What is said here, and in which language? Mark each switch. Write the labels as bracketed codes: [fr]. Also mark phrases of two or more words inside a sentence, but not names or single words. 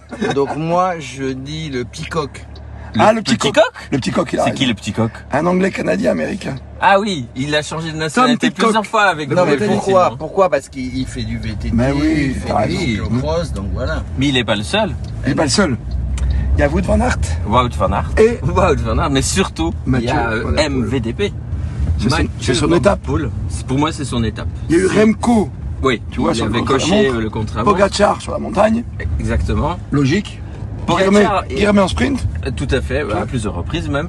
[fr] Donc moi, je dis le peacock. Le petit coq. coq. Le petit coq, il C'est arrive. qui le petit coq? Un anglais canadien américain. Ah oui, il a changé de nationalité Tom Pitcock. plusieurs fois avec Non, mais le pourquoi? Pourquoi? Parce qu'il fait du VTT, Mais oui, il fait t'as du raison. cyclocross, donc voilà. Mais il n'est pas le seul. Il n'est pas le seul. Il y a Wout van Aert Wout van Aert. et Wout van Aert, mais surtout, Mathieu il y a Van Der Poel. MVDP. C'est son Van Der étape. Poel. Pour moi, c'est son étape. il y a eu Remco, Oui, tu vois, il sur le avait contre-la-montre. coché le contre-la-montre. Pogacar sur la montagne. Exactement. Logique. Pogacar Guilherme en sprint. Tout à fait, à plusieurs reprises même.